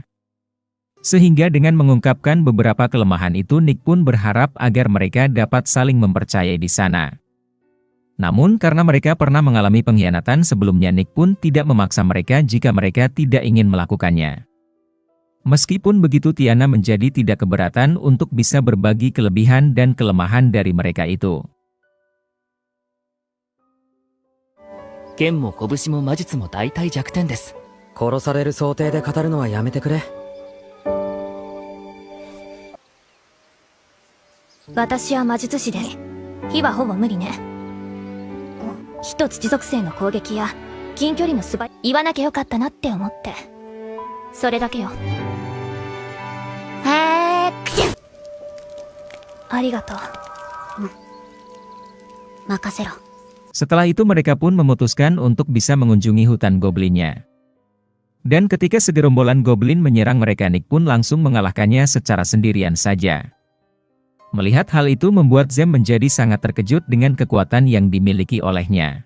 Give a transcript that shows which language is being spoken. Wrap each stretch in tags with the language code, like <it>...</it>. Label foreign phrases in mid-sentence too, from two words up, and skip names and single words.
<id>Sehingga dengan mengungkapkan beberapa kelemahan itu Nick pun berharap agar mereka dapat saling mempercayai di sana. Namun karena mereka pernah mengalami pengkhianatan sebelumnya Nick pun tidak memaksa mereka jika mereka tidak ingin melakukannya. Meskipun begitu Tiana menjadi tidak keberatan untuk bisa berbagi kelebihan dan kelemahan dari mereka itu.</id> <ja>剣も拳も魔術も大体弱点です。殺される想定で語るのはやめてくれ。私は魔術師です。火はほぼ無理ね。火と土属性の攻撃や近距離の言わなきゃよかったなって思って。それだけよ。ありがとう。任せろ。</ja> <id>Setelah itu mereka pun memutuskan untuk bisa mengunjungi hutan goblinnya. Dan ketika segerombolan goblin menyerang mereka Nick pun langsung mengalahkannya secara sendirian saja. Melihat hal itu membuat Zem menjadi sangat terkejut dengan kekuatan yang dimiliki olehnya.</id>